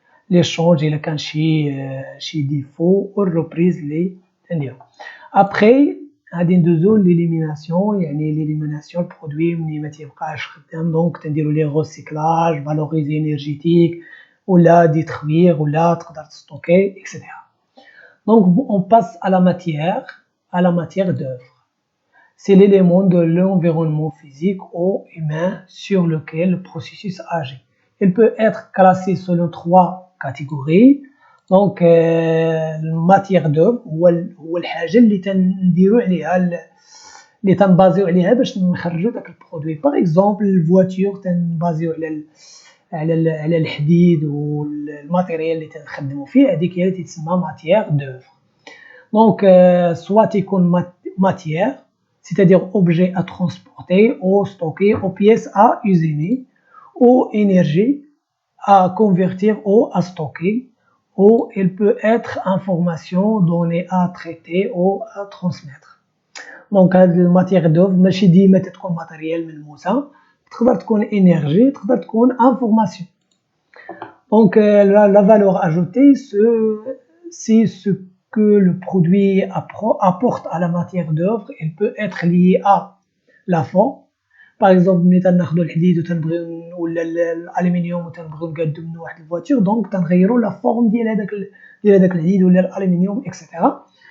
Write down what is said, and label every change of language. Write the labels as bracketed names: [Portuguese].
[Arabic] ليشونج الا كان شي ديفو والريبريز اللي نديرو. ابري غادي ندوزو ليليميناسيون، يعني ليليميناسيون البرودوي ملي ما تيبقاش خدام، دونك تنديرو ليه ريسيكلاج، فالوريزي انرجيتيك ولا ديتروير ولا تقدر تستوكي اكسيتيرا. [French] Donc on passe à la matière d'œuvre. C'est l'élément de l'environnement physique ou humain sur lequel le processus agit. Il peut être classé selon 3 catégories. Donc matière d'œuvre [Arabic] هو الحاجة اللي تنديرو عليها اللي تنبازيو عليها باش نخرجو داك البرودوي. باغ اكزومبل الفواتور تنبازيو على الحديد والماتيريال اللي تنخدمو فيه، هذيك هي اللي تسمى ماتيير دوفر. دونك سوا تيكون [French] ماتيير c'est-à-dire objet à transporter ou stocker ou pièces à usiner ou énergie à convertir ou à stocker, ou il peut être information donnée à traiter ou à transmettre. [Arabic] دونك هاد الماتيير دوفر ماشي ديما تتكون ماتيريال ملموسه، تقدر تكون انرجي، تقدر تكون انفورماسيون. [French] Donc la valeur ajoutée c'est ce que le produit apporte à la matière d'œuvre. Il peut être lié à la forme. Par exemple [Arabic] ملي تناخدو الحديد وتنبغيو ولا الالومنيوم وتنبغيو نقادو منه واحد الفواتور، دونك تنغيرو لا فورم ديال هذاك الحديد ولا الالومنيوم اكسيتيرا.